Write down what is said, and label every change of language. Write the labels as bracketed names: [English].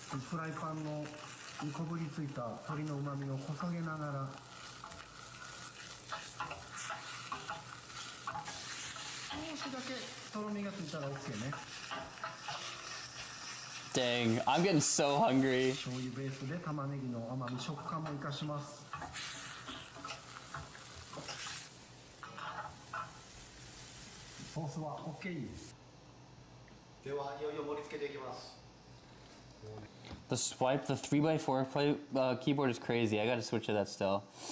[Japanese] フライパンのこぶりついた鶏の旨味をこそげながら、少しだけとろみがついたら OK ね。 [English] Dang, I'm getting so hungry. [Japanese] 醤油ベースで玉ねぎの甘み、食感も生かします。ソースは OK です。ではいよいよ盛り付けていきます。 [English] The swipe, the 3x4 keyboard is crazy. I gotta switch to that still.